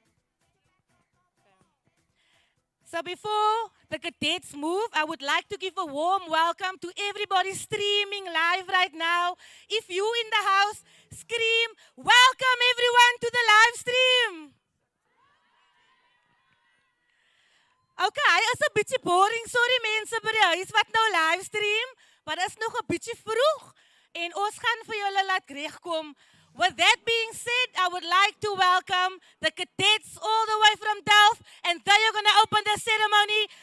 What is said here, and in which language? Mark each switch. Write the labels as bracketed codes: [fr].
[en] Okay. So before the cadets move, I would like to give a warm welcome to everybody streaming live right now. If you in the house, scream, welcome everyone to the live stream. [af] Okay, is 'n bietjie boring. Sorry mense by die huis wat nou livestream, maar is nog 'n bietjie vroeg en ons gaan vir julle laat regkom. [en] With that being said, I would like to welcome the cadets all the way from Delft, and they are going to open the ceremony.